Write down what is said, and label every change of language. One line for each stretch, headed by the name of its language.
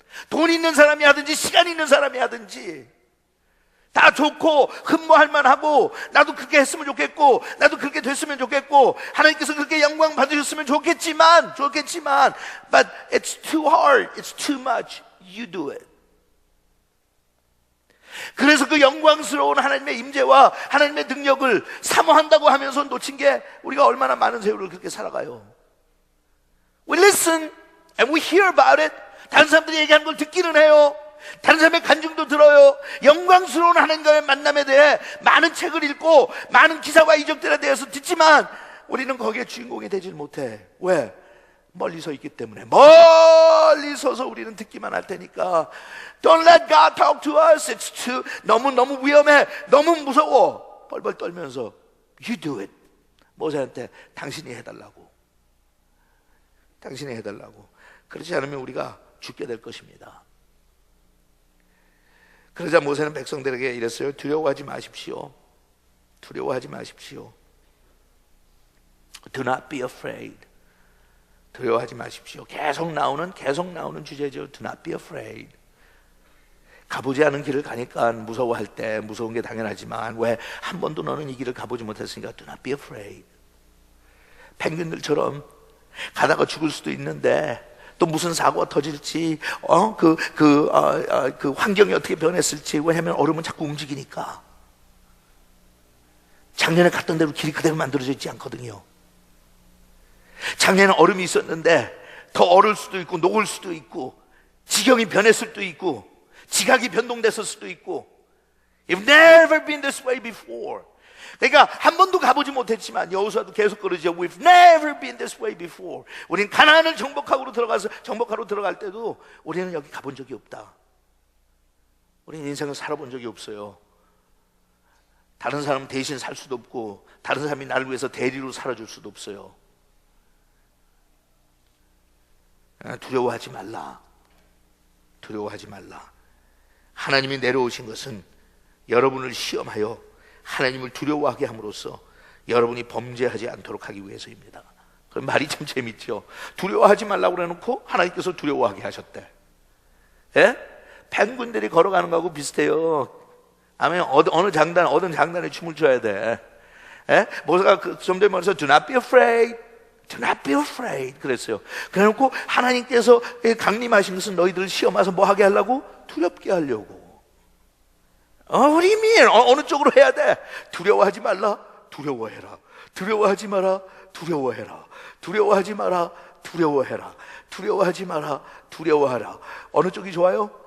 Korean: 돈 있는 사람이 하든지 시간 있는 사람이 하든지 다 좋고 흠모할 만하고 나도 그렇게 했으면 좋겠고 나도 그렇게 됐으면 좋겠고 하나님께서 그렇게 영광 받으셨으면 좋겠지만
English: but it's too hard, it's too much. You do it.
Korean: 그래서 그 영광스러운 하나님의 임재와 하나님의 능력을 사모한다고 하면서 놓친 게 우리가 얼마나 많은 세월을 그렇게 살아가요.
English: We listen and we hear about it.
Korean: 다른 사람들이 얘기하는 걸 듣기는 해요. 다른 사람의 간증도 들어요. 영광스러운 하나님과의 만남에 대해 많은 책을 읽고 많은 기사와 이적들에 대해서 듣지만 우리는 거기에 주인공이 되질 못해. 왜? 멀리 서 있기 때문에. 멀리 서서 우리는 듣기만 할 테니까
English: Don't let God talk to us. It's too
Korean: 너무 위험해. 너무 무서워. 벌벌 떨면서
English: You do it.
Korean: 모세한테 당신이 해달라고. 당신이 해달라고. 그렇지 않으면 우리가 죽게 될 것입니다. 그러자 모세는 백성들에게 이랬어요. 두려워하지 마십시오. 두려워하지 마십시오.
English: Do not be afraid.
Korean: 두려워하지 마십시오. 계속 나오는 주제죠.
English: Do not be afraid.
Korean: 가보지 않은 길을 가니까 무서워할 때 무서운 게 당연하지만 왜 한 번도 너는 이 길을 가보지 못했으니까
English: Do not be afraid.
Korean: 펭귄들처럼 가다가 죽을 수도 있는데 또 무슨 사고가 터질지 그 환경이 어떻게 변했을지. 왜냐하면 얼음은 자꾸 움직이니까. 작년에 갔던 대로 길이 그대로 만들어져 있지 않거든요. 작년에 얼음이 있었는데 더 얼을 수도 있고 녹을 수도 있고 지경이 변했을 수도 있고 지각이 변동됐을 수도 있고.
English: You've never been this way before.
Korean: 그러니까 한 번도 가보지 못했지만 여호수아도 계속 그러죠.
English: We've never been this way before.
Korean: 우리는 가나안을 정복하러 들어갈 때도 우리는 여기 가본 적이 없다. 우리는 인생을 살아본 적이 없어요. 다른 사람 대신 살 수도 없고 다른 사람이 나를 위해서 대리로 살아줄 수도 없어요. 두려워하지 말라. 두려워하지 말라. 하나님이 내려오신 것은 여러분을 시험하여 하나님을 두려워하게 함으로써 여러분이 범죄하지 않도록 하기 위해서입니다. 그 말이 참 재밌죠. 두려워하지 말라고 그래놓고 하나님께서 두려워하게 하셨대. 예? penguin들이 걸어가는 거하고 비슷해요. 아멘. 어느 장단에 춤을 춰야 돼. 예? 모세가 좀 전에 말해서
English: do not be afraid, do not be afraid
Korean: 그랬어요. 그래놓고 하나님께서 강림하신 것은 너희들을 시험해서 뭐 하게 하려고? 두렵게 하려고.
English: What do you mean?
Korean: 어느 쪽으로 해야 돼? 두려워하지 말라, 두려워해라. 두려워하지 마라, 두려워해라. 두려워하지 마라, 두려워해라. 두려워하지 마라, 두려워하라. 어느 쪽이 좋아요?